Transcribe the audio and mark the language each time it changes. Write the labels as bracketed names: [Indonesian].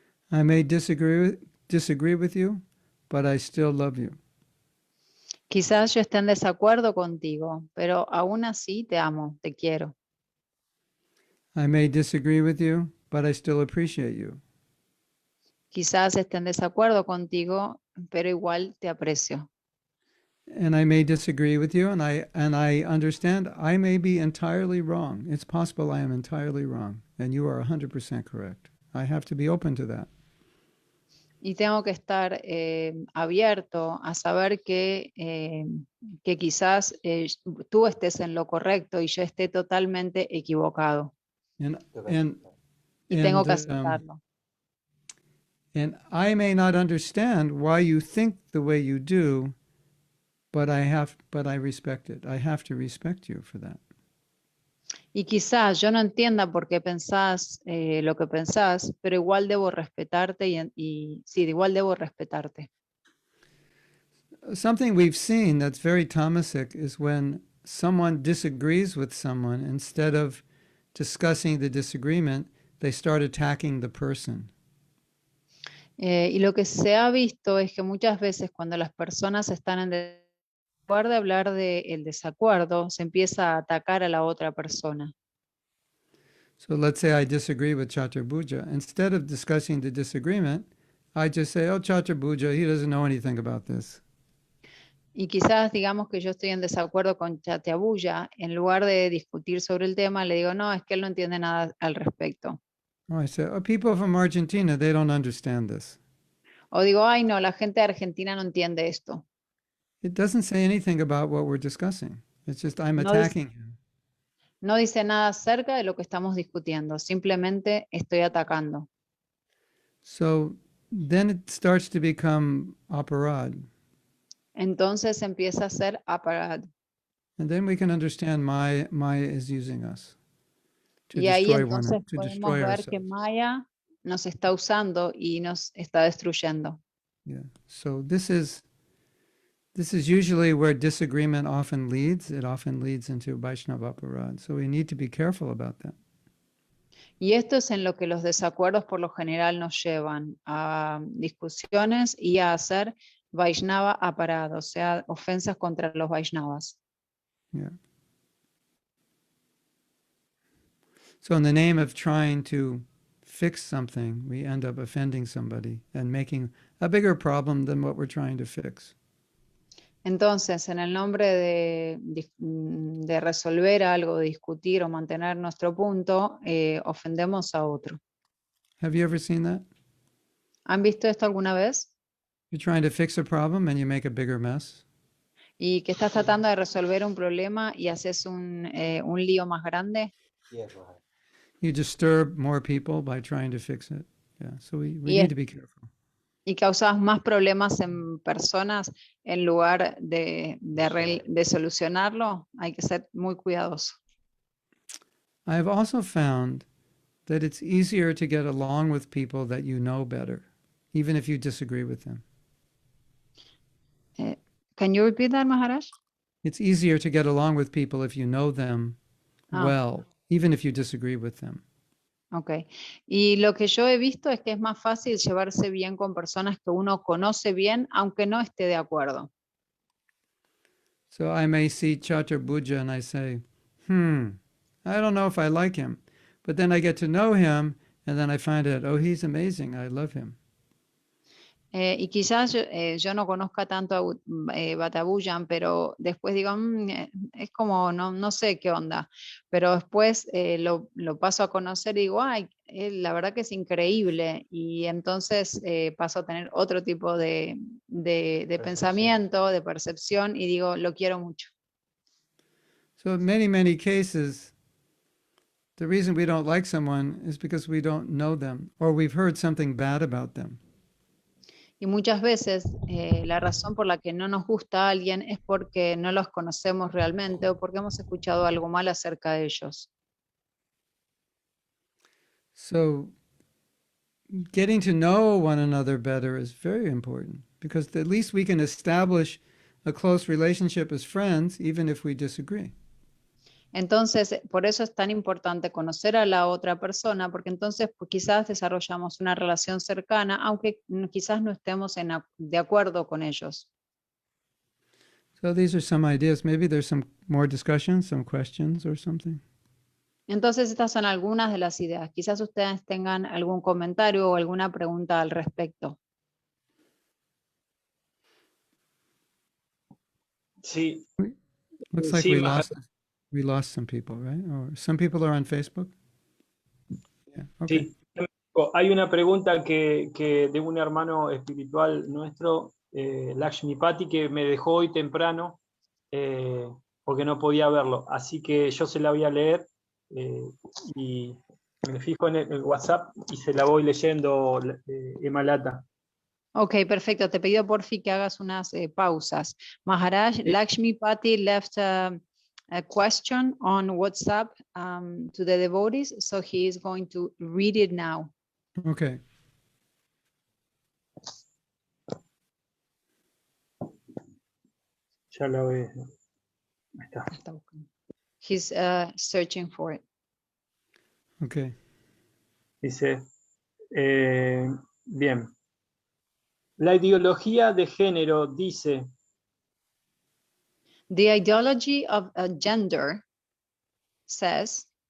[English] I may disagree with you, but I still love you. [Spanish] Quizás yo esté en desacuerdo contigo, pero aún así te amo, te quiero. [English] I may disagree with you, but I still appreciate you. [Spanish] Quizás esté en desacuerdo contigo, pero igual te aprecio. [English] And I may disagree with you, and I understand I may be entirely wrong. It's possible I am entirely wrong, and you are 100% correct. I have to be open to that. [Spanish] Y tengo que estar abierto a saber que quizás tú estés en lo correcto y yo esté totalmente equivocado. [English] And and [Spanish] Y tengo [English] and [Spanish] que aceptarlo. [English] and I may not understand why you think the way you do, but I respect it. I have to respect you for that. [Spanish] Y quizás yo no entienda por qué pensás lo que pensás, pero igual debo respetarte y sí, igual debo respetarte. [English] Something we've seen that's very tamasic is when someone disagrees with someone, instead of discussing the disagreement, they start attacking the person. [Spanish] Y lo que se ha visto es que muchas veces cuando las personas están en lugar de hablar del desacuerdo, se empieza a atacar a la otra persona. [English] So let's say I disagree with Chaturbuja. Instead of discussing the disagreement, I just say, oh, Chaturbuja, he doesn't know anything about this. [Spanish] Y quizás digamos que yo estoy en desacuerdo con Chateabuya, en lugar de discutir sobre el tema, le digo, no, es que él no entiende nada al respecto. [English] Oh, I say, oh, people from Argentina, they don't understand this. [Spanish] O digo, ay, no, la gente de Argentina no entiende esto. [English] It doesn't say anything about what we're discussing. It's just I'm [Spanish] No dice, [English] attacking him. [Spanish] no dice nada acerca de lo que estamos discutiendo, simplemente estoy atacando. [English] So then it starts to become aparad. [Spanish] Entonces empieza a ser aparad. [English] And then we can understand Maya is using us to [Spanish] Y ahí [English] destroy [Spanish] entonces [English] to [Spanish] podemos [English] destroy [Spanish] ver que [English] ourselves. [Spanish] Maya nos está usando y nos está destruyendo. [English] Yeah. So this is usually where disagreement often leads. It often leads into Vaishnava aparad. So we need to be careful about that. [Spanish] Y esto es en lo que los desacuerdos por lo general nos llevan a discusiones y a hacer Vaishnava aparado, o sea, ofensas contra los Vaishnavas. [English] Yeah. So in the name of trying to fix something, we end up offending somebody and making a bigger problem than what we're trying to fix. [Spanish] Entonces, en el nombre de resolver algo, discutir o mantener nuestro punto, ofendemos a otro. [English] Have you ever seen that? [Spanish] ¿Han visto esto alguna vez? [English] You're trying to fix a problem and you make a bigger mess. [Spanish] Y que estás tratando de resolver un problema y haces un lío más grande. [English] You disturb more people by trying to fix it. Yeah, so we [Spanish] Y, [English] need to be careful. [Spanish] y causas más problemas en personas en lugar de solucionarlo. Hay que ser muy cuidadoso. [English] I have also found that it's easier to get along with people that you know better, even if you disagree with them. Can you repeat that, Maharaj? It's easier to get along with people if you know them well, even if you disagree with them. Ok. [Spanish] Y lo que yo he visto es que es más fácil llevarse bien con personas que uno conoce bien, aunque no esté de acuerdo. [English] So I may see Chaturbuja and I say, I don't know if I like him. But then I get to know him and then I find out, oh, he's amazing. I love him. [Spanish] Y quizás yo no conozca tanto a Batabuyan, pero después digo, es como, no sé qué onda. Pero después lo paso a conocer y digo, ay, la verdad que es increíble. Y entonces paso a tener otro tipo de pensamiento, de percepción, y digo, lo quiero mucho. [English] So in many, many cases, the reason we don't like someone is because we don't know them or we've heard something bad about them. [Spanish] Y muchas veces la razón por la que no nos gusta a alguien es porque no los conocemos realmente o porque hemos escuchado algo mal acerca de ellos. [English] So getting to know one another better is very important because at least we can establish a close relationship as friends even if we disagree. [Spanish] Entonces, por eso es tan importante conocer a la otra persona, porque entonces pues, quizás desarrollamos una relación cercana, aunque quizás no estemos de acuerdo con ellos. [English] So these are some ideas. Maybe there's some more discussion, some questions or something. [Spanish] Entonces, estas son algunas de las ideas. Quizás ustedes tengan algún comentario o alguna pregunta al respecto. Sí. [English] Looks like [Spanish] Sí, [English] we lost some people, right? Or some people are on Facebook. Yeah. Okay. [Spanish] sí. Hay una pregunta que de un hermano espiritual nuestro, Lakshmipati, que me dejó hoy temprano porque no podía verlo. Así que yo se la voy a leer y me fijo en el WhatsApp y se la voy leyendo, Emalata. Ok, perfecto. Te pido por fin que hagas unas pausas. [English] Maharaj, Lakshmipati left a question on WhatsApp to the devotees, so he is going to read it now. Okay. [Spanish] Ya la ves. Ahí está. [English] He's searching for it. Okay. [Spanish] Dice, bien. La ideología de género dice, [English] The ideology of gender says,